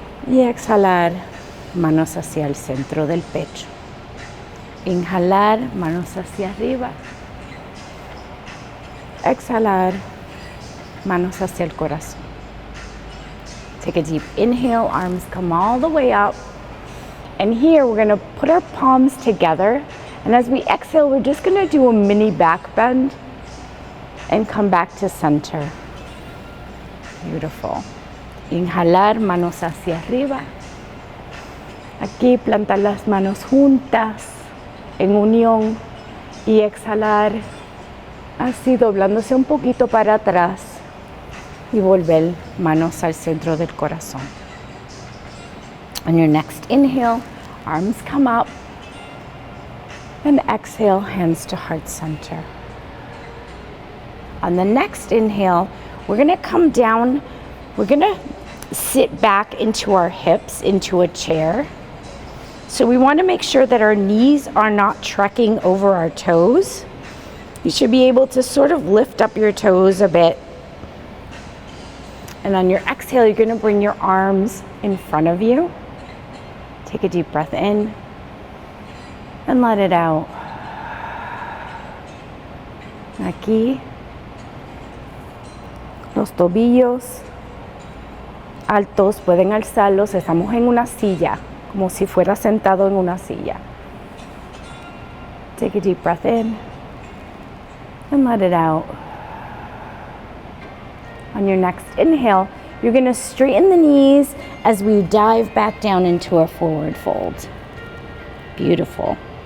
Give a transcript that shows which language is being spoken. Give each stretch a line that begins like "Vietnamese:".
Spanish: Y exhalar, manos hacia el centro del pecho. Inhalar, manos hacia arriba. Exhalar, manos hacia el corazón.
English: Take a deep inhale, arms come all the way up. And here we're going to put our palms together. And as we exhale, we're just going to do a mini back bend and come back to center. Beautiful.
Spanish: Inhalar, manos hacia arriba. Aquí plantar las manos juntas en unión y exhalar así doblándose un poquito para atrás y volver manos al centro del corazón.
English: On your next inhale, arms come up and exhale, hands to heart center. On the next inhale, we're going to come down, we're going to sit back into our hips, into a chair. So we want to make sure that our knees are not trekking over our toes. You should be able to sort of lift up your toes a bit. And on your exhale, you're going to bring your arms in front of you. Take a deep breath in and let it out.
Spanish: Aquí, los tobillos altos, pueden alzarlos. Estamos en una silla, como si fuera sentado en una silla.
English: Take a deep breath in and let it out. On your next inhale, you're going to straighten the knees as we dive back down into a forward fold. Beautiful.